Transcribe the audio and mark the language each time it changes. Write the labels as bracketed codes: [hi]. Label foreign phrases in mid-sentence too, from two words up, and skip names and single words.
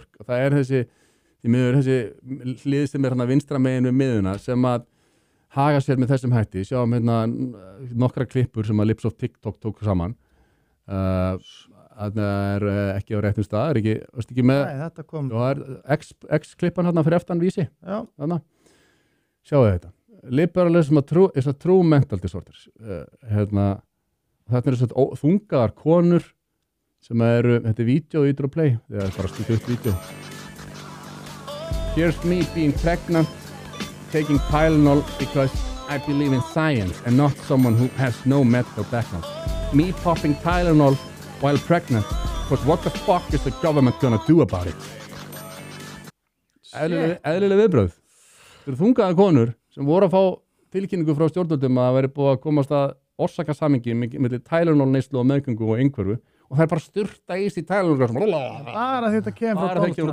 [is] Það er þessi hlið sem er hérna vinstra megin við miðuna sem að haga sér með þessum hætti. Sjáum hérna nokkra klippur sem að Lips of TikTok tók saman. Það er ekki á réttum stað, er ekki með. Nei, þetta kom. Og það er X-klippan hérna fyrir eftan vísi. Já. Þannig. Sjáu þetta. [en] Liberalism is a true mental disorders. [is] Þetta er svona þungaðar konur sem þetta er vídeo í Play. Það er bara stundið upp vídeo. [en] Here's me being pregnant, taking Tylenol because I believe in science and not someone who has no medical background. Me popping Tylenol while pregnant, but what the fuck is the government gonna do about it? [is] Eðlileg viðbrögð. Þetta eru þungaðar konur sem voru að fá tilkynningu frá stjórnvöldum að það veri búið að komast að orsakasamhengi milli Tylenol neyslu og meðgöngu og einhverfu og það er bara styrta í sig Tylenol bara þetta kemur frá